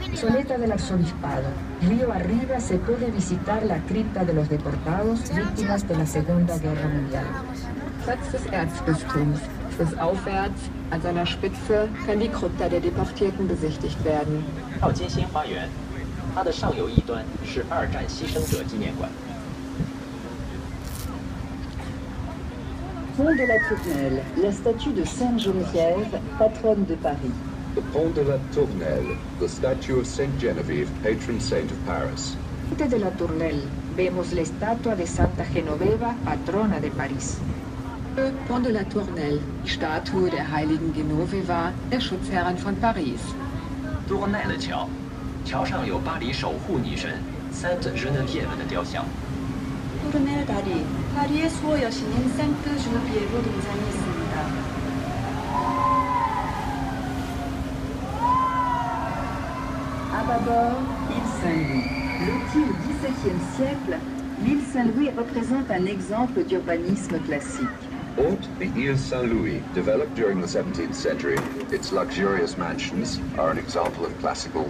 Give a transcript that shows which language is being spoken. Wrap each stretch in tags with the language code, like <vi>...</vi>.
<es>Soleta del Arzobispado. Río arriba se puede visitar la cripta de los deportados víctimas de la Segunda Guerra Mundial.</es> <de>Platz des Erzbistums. Flussaufwärts, an seiner Spitze, kann die Krypta der Deportierten besichtigt werden.</de> <zh>到金星花园，它的上游一端是二战牺牲者纪念馆。</zh> <fr>Pont de la Tournelle, la statue de Sainte Geneviève, patronne de Paris.</fr> <en>The Pont de la Tournelle, the statue of Saint Genevieve, patron saint of Paris.</en> <es>Ponte de la Tournelle, vemos la estatua de Santa Genoveva, patrona de París.</es> <de>Pont de la Tournelle, die Statue der heiligen Genoveva, der Schutzherrin von Paris.</de> <zh>Tournelle 桥，桥上有巴黎守护女神 Sainte Geneviève 的雕像。</zh> <ko>토르넬 다리, 파리의 수호 여신인 생트 주누비에로 동상이 있습니다.</ko> <fr>À bâbord, l'île Saint-Louis. Lotie au XVIIe siècle, l'île Saint-Louis représente un exemple d'urbanisme classique.</fr> <en>Haute, the Ile Saint-Louis, developed during the 17th century. Its luxurious mansions are an example of classical</en>